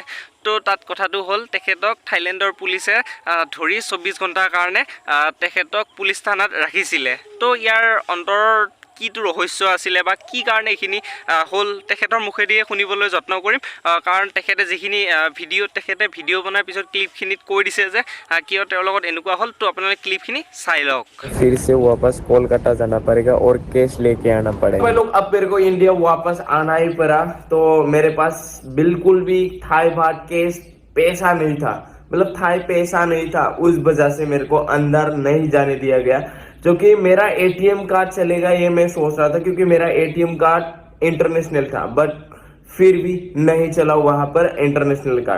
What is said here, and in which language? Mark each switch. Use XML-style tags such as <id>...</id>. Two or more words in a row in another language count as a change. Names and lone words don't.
<as>তো তাত কথাটো হ'ল তেখেতক থাইলেণ্ডৰ পুলিচে ধৰি 24 ঘণ্টাৰ কাৰণে তেখেতক পুলিচ থানাত ৰাখিছিলে। তো ইয়াৰ অন্তৰৰ কিটো ৰহস্য আছিলে বা কি কাৰণে এইখিনি হ'ল তেখেতৰ মুখেদিয়ে শুনিবলৈ যত্ন কৰিম, কাৰণ তেখেতে যিখিনি তেখেতে ভিডিঅ' বনাৰ পিছত ক্লিপখিনিত কৈ দিছে যে কিয় তেওঁৰ লগত এনেকুৱা হ'ল। তো আপোনালোকে ক্লিপখিনি চাই লওক।</as> <hi>फिर से वापस कोलकाता जाना पड़ेगा और केस लेके आना पड़ेगा। मैं लोग अब मेरे को इंडिया वापस आना ही पड़ा, तो मेरे पास बिल्कुल भी थाई बात केस पैसा नहीं था, मतलब थाई पैसा नहीं था। उस वजह से मेरे को अंदर नहीं जाने दिया गया, क्योंकि मेरा</hi> <en>ATM card</en> <hi>चलेगा ये मैं सोच रहा था, क्योंकि मेरा</hi> <en>ATM card</en> <hi>इंटरनेशनल था, बट फिर भी नहीं चला वहां पर</hi> <en>international card.</en>